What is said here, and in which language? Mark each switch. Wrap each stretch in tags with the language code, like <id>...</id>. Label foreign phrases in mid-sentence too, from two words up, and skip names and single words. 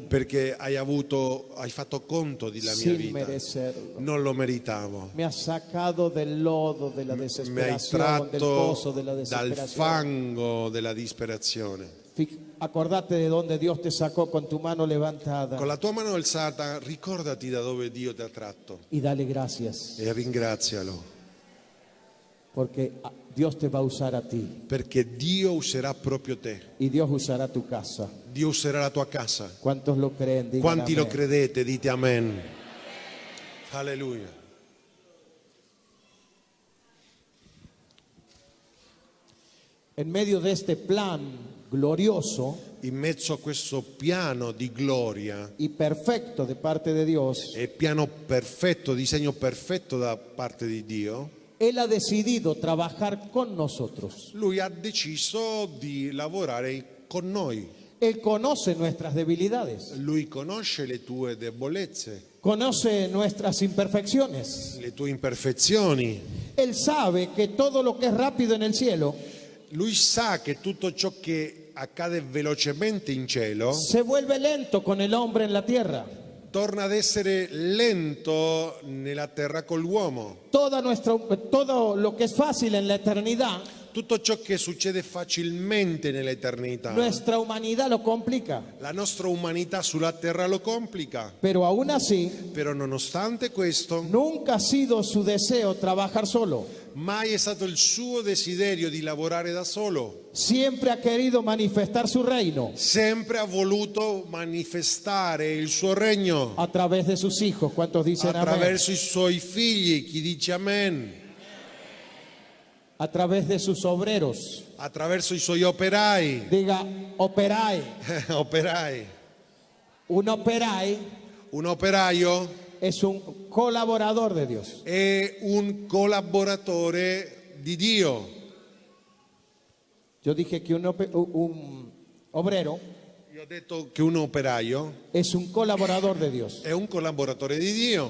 <it>perché hai fatto conto della mia</it> <es>sin</es> <it>vita.</it> <es>merecerlo.</es> <it>Non lo meritavo.</it> <es>Me has sacado del lodo de la</es> <it>Mi hai</it> <es>desesperación, del pozo de la</es> <it>tratto dal</it> <es>desesperación.</es> <it>fango della disperazione.</it> <es>Acordate de donde Dios te sacó con tu mano levantada</es> <it>Con la tua mano alzata ricordati da dove Dio ti ha tratto</it> <es>y dale gracias,</es> <it>e ringrazialo,</it> <es>porque Dios te va a usar a ti</es> <it>perché Dio userà proprio te.</it> <es>y Dios usará tu casa.</es> <it>Dio userà la tua casa.</it> <es>¿Cuántos lo creen? Digan</es> <it>Quanti lo</it> <es>amén.</es> <it>credete? Dite amen. Alleluia.</it> <es>En medio de este plan glorioso</es> <it>In mezzo a questo piano di gloria</it> <es>y perfecto de parte de Dios,</es> <it>e piano perfetto, disegno perfetto da parte di Dio,</it> <es>Él ha decidido trabajar con nosotros.</es> <it>Lui ha deciso di lavorare con noi.</it> <es>Él conoce nuestras debilidades,</es> <it>Lui conosce le tue debolezze,</it> <es>conoce nuestras imperfecciones.</es> <it>le tue imperfezioni.</it> <es>Él sabe que todo lo que es rápido en el cielo</es> <it>Lui sa che tutto ciò che accade velocemente in cielo</it> <es>se vuelve lento con el hombre en la tierra.</es> <it>torna ad essere lento nella terra con l'uomo.</it> <es>Todo lo que es fácil en la eternidad,</es> <it>Tutto ciò che succede facilmente nell'eternità,</it> <es>nuestra humanidad lo complica.</es> <it>la nostra umanità sulla terra lo complica.</it> <es>Pero aún así,</es> <it>Però nonostante questo,</it> <es>nunca ha sido su deseo trabajar solo.</es> <it>mai è stato il suo desiderio di lavorare da solo.</it> <es>Siempre ha querido manifestar su reino</es> <it>Sempre ha voluto manifestare il suo regno</it> <es>a través de sus hijos. ¿Cuántos dicen amén?</es> <it>attraverso i suoi figli. Chi dice amen?</it> <es>A través de sus obreros.</es> <it>Attraverso i suoi operai. Diga, operai. Operai. Un operai Un operaio</it> <es>es un colaborador de Dios.</es> <it>è un collaboratore di Dio.</it> <es>Yo dije que un obrero</es> <it>Io ho detto che un operaio</it> <es>es un colaborador de Dios.</es> <it>è un collaboratore di Dio.</it>